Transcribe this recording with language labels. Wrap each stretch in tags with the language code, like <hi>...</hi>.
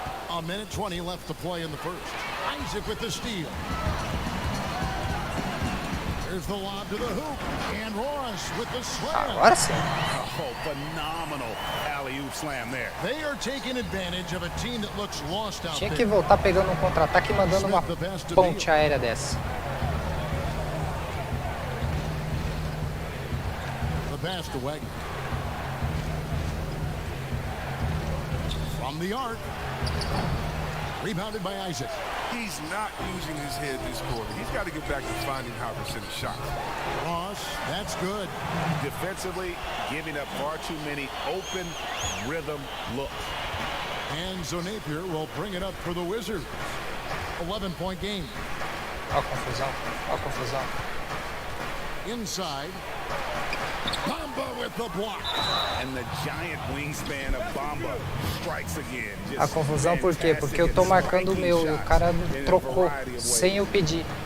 <en>A minute 20 left to play in the first. Isaac with the steal. There's the lob to the hoop. And Ross with the slam.</en> <pt>Agora sim.</pt> <en>Oh, phenomenal alley-oop slam there. They are taking advantage of a team that looks lost out there.</en> <pt>Tinha que voltar pegando um contra-ataque e mandando uma ponte aérea dessa.</pt> <en>Pass to Wagner. From the arc. Rebounded by Isaac. He's not using his head this quarter. He's got to get back to finding how to send shots. Ross, that's good. Defensively, giving up far too many open rhythm looks. And so Napier will bring it up for the Wizards. 11-point game.</en> <pt>Ó a confusão. Ó a confusão.</pt> <en>Inside. Bamba with the block. And the giant wingspan of Bamba strikes again.</en> <pt>A confusão por quê? Porque eu tô marcando o meu e o cara trocou sem eu pedir.</pt>